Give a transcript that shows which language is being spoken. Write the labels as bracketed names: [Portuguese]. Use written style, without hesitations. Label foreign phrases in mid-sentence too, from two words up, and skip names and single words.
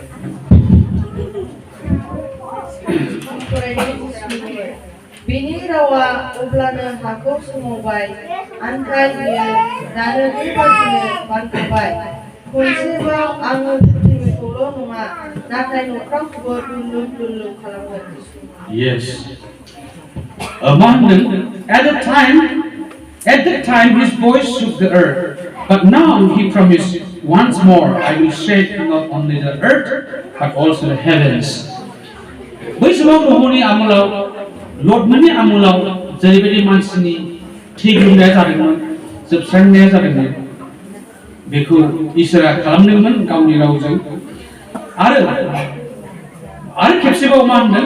[Bodo] बिनि रावा अब्लानो हाखौ सोमावबाय, आन्थाय बियो दानो बेबादिनो बानखाबाय. खनसेबाव आङो पृथ्वीखौल' नङा, नाथाय नख्राखौबो दुलुर खालामगोन. [English] Yes. At that time his voice shook the earth, but now he promised once more, I will shake not only the earth but also the heavens. [Bodo] बै समाव न'नि आमोलाव लर्डमोननि आमोलाव जेरैबायदि मानसिनि थैग्लुंनाया जादोंमोन, जोबस्रांनाया जादोंमोन, बेखौ इसोरा खालामदोंमोन गावनि रावजों. आरो खेबसेबाव मा होनदों?